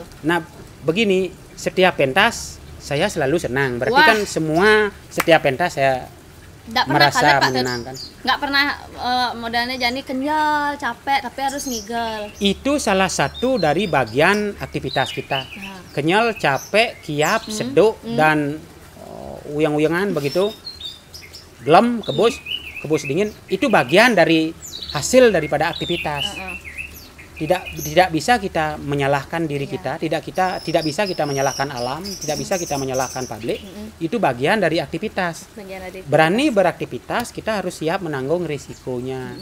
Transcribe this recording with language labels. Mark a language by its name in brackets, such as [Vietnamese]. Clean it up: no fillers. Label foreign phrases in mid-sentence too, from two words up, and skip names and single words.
[Indonesian] Nah, begini, setiap pentas saya selalu senang. Berarti kan semua setiap pentas saya merasa menyenangkan. Nggak pernah modalnya jadi kenyal, capek, tapi harus ngigel. Itu salah satu dari bagian aktivitas kita. Kenyal, capek, [Balinese] kiap, seduk, dan uyang-uyangan begitu. Gelem, kebus dingin. [Indonesian] Itu bagian dari hasil daripada aktivitas. Tidak bisa kita menyalahkan diri kita, tidak bisa kita menyalahkan alam, tidak bisa kita menyalahkan publik. Itu bagian dari aktivitas. Berani beraktivitas, kita harus siap menanggung risikonya.